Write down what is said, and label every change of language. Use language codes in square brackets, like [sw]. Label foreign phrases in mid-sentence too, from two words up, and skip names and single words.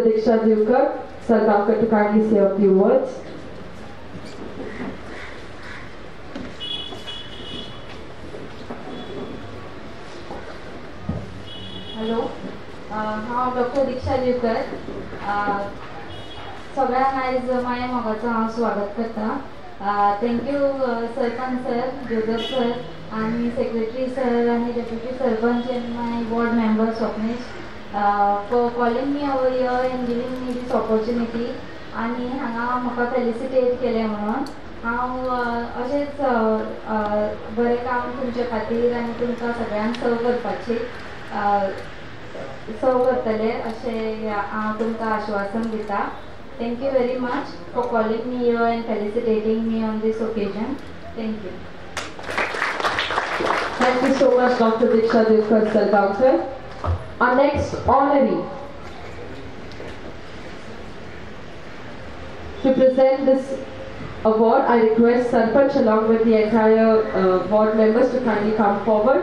[en] Diksha Divkar Salgaonkar to kindly say a few words. [kok] हॅलो हांव डॉक्टर दिक्षा दिवकर सगळ्यांक आयज माया मोगाचो हांव स्वागत करता थँक्यू सरपंच सर जोदप सर आनी सेक्रेटरी सर आनी डेप्युटी सरपंच [en] and my ward member [kok] स्वप्नेश [en] for calling me over here and giving me this opportunity [kok] आणि हांगा म्हाका फेलिसिटेट केलें म्हणून हांव अशेंच बरें काम तुमचे खातीर आनी तुमकां सगळ्यांक सर्व करपाची सर्व करतले अशें हांव तुमकां आश्वासन दिता [en] thank you very much for calling me here and felicitating me on this occasion thank you Thank you so much, Dr. Diksha Divkar Salgaonkar. Our next honoree to present this award, I request Sarpanch along with the entire ward members to kindly come forward.